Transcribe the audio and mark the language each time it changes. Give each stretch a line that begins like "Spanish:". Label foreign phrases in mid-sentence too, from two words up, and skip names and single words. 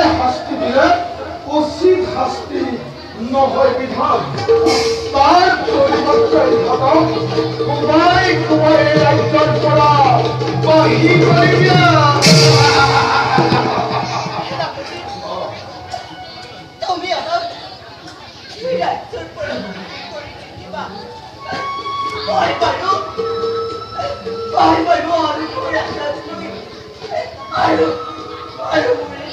Assamese: শাস্তি দিলে উচিত শাস্তি নহয় বিধান তার পরিবর্তে কোবাই কোবাই রাজ্যৰ পৰা বাহিৰ কৰি দিয়া তুমি অলপ ৰাজ্যৰ পৰা কৰি দিবা মই বাৰু আৰু আৰু